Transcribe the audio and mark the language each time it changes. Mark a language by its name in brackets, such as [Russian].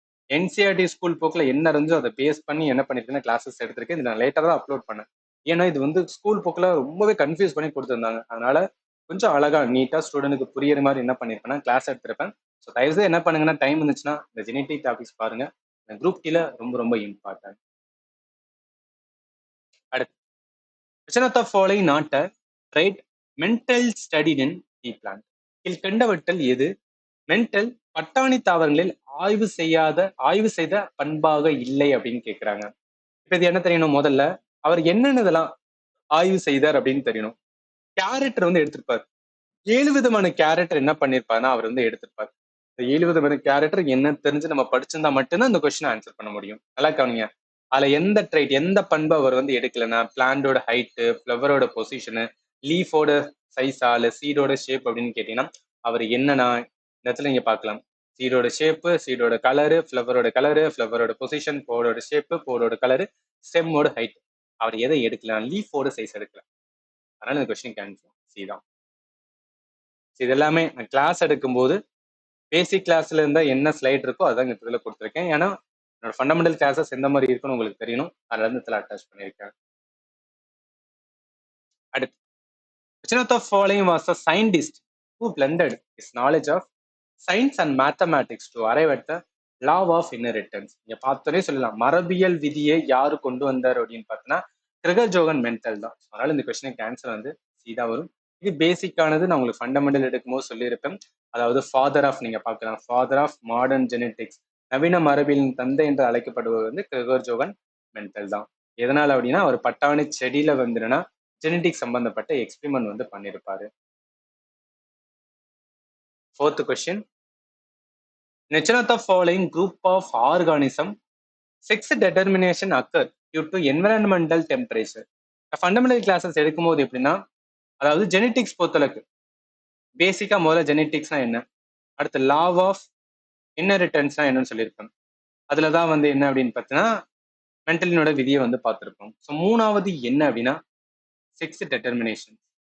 [Tamil] NCERT school புக்ல என்ன இருந்துச்சோ அதை பேஸ் பண்ணி என்ன பண்ணிருக்கேன்னா கிளாஸஸ் எடுத்திருக்கேன். இது நான் லேட்டா தான் அப்லோட் பண்ணேன். ஏன்னா இது வந்து ஸ்கூல் புக்ல ரொம்பவே கன்ஃபியூஸ் பண்ணி கொடுத்துருந்தாங்க. அதனால கொஞ்சம் அழகா நீட்டா ஸ்டூடெண்ட்டுக்கு புரியுற மாதிரி என்ன பண்ணிருப்பேன்னா கிளாஸ் எடுத்திருப்பேன். ஸோ தயவுசெய்து என்ன பண்ணுங்கன்னா டைம் இருந்துச்சுன்னா இந்த ஜெனெடிக் டாபிக்ஸ் பாருங்க. குரூப் கீழ ரொம்ப ரொம்ப இம்பார்ட்டன்ட். அடுத்து, [English] which of the following not a trait mental studied in tea plant? [Tamil] கீழ்கண்டவற்றில் எது மென்டல் பட்டாணி தாவரங்களில் ஆய்வு செய்த பண்பாக இல்லை அப்படின்னு கேட்கிறாங்க. இப்ப இது என்ன தெரியணும், முதல்ல அவர் என்னென்னதெல்லாம் ஆய்வு செய்தார் அப்படின்னு தெரியணும். கேரக்டர் வந்து எடுத்திருப்பார். 7 விதமான கேரக்டர் என்ன பண்ணிருப்பாருன்னா அவர் வந்து எடுத்திருப்பார். இந்த 7 விதமான கேரக்டர் என்ன தெரிஞ்சு நம்ம படிச்சிருந்தா மட்டும்தான் இந்த கொஸ்டின் ஆன்சர் பண்ண முடியும். நல்லா கவனிங்க. அதுல எந்த ட்ரைட் எந்த பண்பு அவர் வந்து எடுக்கலன்னா பிளான்டோட ஹைட்டு, ஃபிளவரோட பொசிஷனு, லீஃபோட சைஸா இல்ல சீடோட ஷேப் அப்படின்னு கேட்டீங்கன்னா அவர் என்னன்னா இந்த இடத்துல நீங்க பார்க்கலாம். சீடோட shape, சீடோட colour, ஃபிளவரோட position, போடோட shape, போடோட colour, ஸ்டெம்மோட height. அவர் எதை எடுக்கலாம், லீஃபோட சைஸ் எடுக்கலாம். அதனால இந்த கொஸ்டின் ஆன்சர் சி தான். இது எல்லாமே நான் கிளாஸ் எடுக்கும்போது பேசிக் கிளாஸ்ல இருந்தா என்ன ஸ்லைட் இருக்கோ அதான் இந்த இதில் கொடுத்துருக்கேன். ஏன்னா என்னோட ஃபண்டமெண்டல் கிளாஸஸ் எந்த மாதிரி இருக்குன்னு உங்களுக்கு தெரியணும். அதுல இருந்து இதில் அட்டாச் பண்ணியிருக்கேன். அடுத்து, [English] which of the following was a scientist who blended his knowledge of science and mathematics to arrive at the law of inheritance. [Tamil] இங்க பார்த்தோன்னே சொல்லலாம், மரபியல் விதியை யாரு கொண்டு வந்தார் அப்படின்னு பார்த்தோன்னா கிரகர் ஜோகன் மென்டல் தான். அதனால இந்த கொஸ்டினுக்கு ஆன்சர் வந்து சீதா வரும். இது பேசிக்கானது, நான் உங்களுக்கு ஃபண்டமெண்டல் எடுக்கும்போது சொல்லியிருப்பேன். அதாவது ஃபாதர் ஆஃப், நீங்க பார்க்கலாம், ஃபாதர் ஆஃப் மாடர்ன் ஜெனெட்டிக்ஸ், நவீன மரபியலின் தந்தை என்று அழைக்கப்படுவது வந்து கிரகர் ஜோகன் மென்டல் தான். எதனால அப்படின்னா அவர் பட்டாணி செடியில வந்துன்னா ஜெனெட்டிக் சம்பந்தப்பட்ட எக்ஸ்பிரிமெண்ட் வந்து பண்ணியிருப்பாரு. [English] 4th question. In which of the following group of organism sex determination occur due to environmental temperature? [Tamil] Fundamental classes எடுக்கும்போது எப்படின்னா, அதாவது ஜெனெட்டிக்ஸ் பொறுத்தளவுக்கு பேசிக்கா முதல்ல ஜெனெட்டிக்ஸ்னா என்ன, அடுத்து லா ஆஃப் இன்ஹெரிட்டன்ஸ்னா என்னன்னு சொல்லியிருப்பேன். அதுலதான் வந்து என்ன அப்படின்னு பார்த்தீங்கன்னா மென்டலினோட விதியை வந்து பார்த்துருப்போம். ஸோ 3வது என்ன அப்படின்னா செக்ஸ் டெட்டர்மினேஷன்.